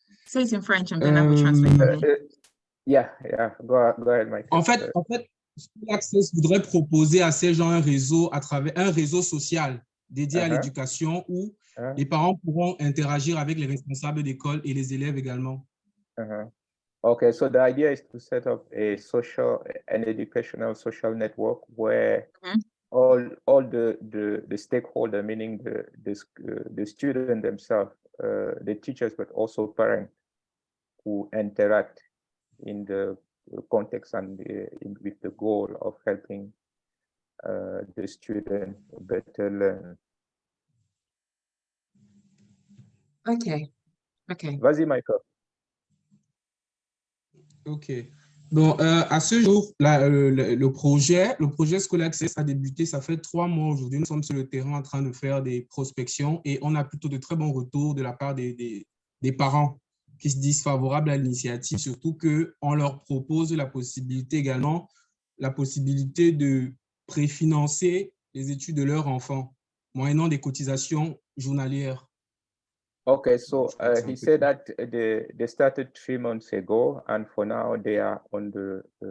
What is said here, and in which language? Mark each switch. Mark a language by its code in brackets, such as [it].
[en] Say it in French and then I will translate for me. Yeah. Go ahead, Mike. [fr] En fait, Access voudrait proposer à ces gens un réseau à travers un réseau social dédié à l'éducation où les parents pourront interagir avec les responsables d'école et les élèves également. [en] Okay, so the idea is to set up an educational social network where all the stakeholder, meaning the student themselves, the teachers, but also parents who interact in the context and with the goal of helping the student better learn. Okay. [fr] Vas-y, Michael. OK. Donc, à ce jour, le projet School Access a débuté, ça fait 3 mois aujourd'hui. Nous sommes sur le terrain en train de faire des prospections et on a plutôt de très bons retours de la part des parents qui se disent favorables à l'initiative, surtout qu'on leur propose la possibilité également, la possibilité de préfinancer les études de leurs enfants, moyennant des cotisations journalières. [en] Okay, so he said that they started 3 months ago, and for now they are on the